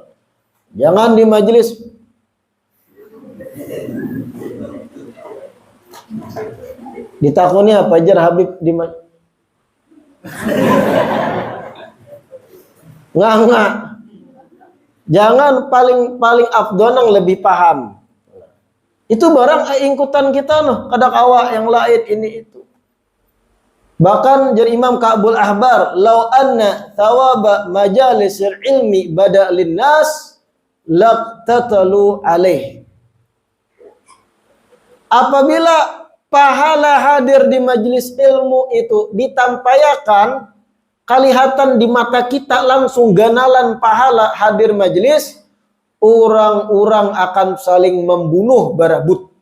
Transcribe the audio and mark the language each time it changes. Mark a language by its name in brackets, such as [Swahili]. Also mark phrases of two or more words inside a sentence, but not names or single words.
[Banjar] Jangan di majelis ditakuni apa jar Habib di nggak. Jangan paling afdol yang lebih paham. Itu barang ingkutan kita noh, kada kawa yang lain ini itu. Bahkan jadi [Arabic] Imam Ka'bul Ahbar, "لو أن ثواب مجالس العلم بدا للناس لاقتتلوا عليه." [Banjar] Apabila pahala hadir di majelis ilmu itu ditampayakan, kelihatan di mata kita langsung ganalan pahala hadir majelis, orang-orang akan saling membunuh barabut.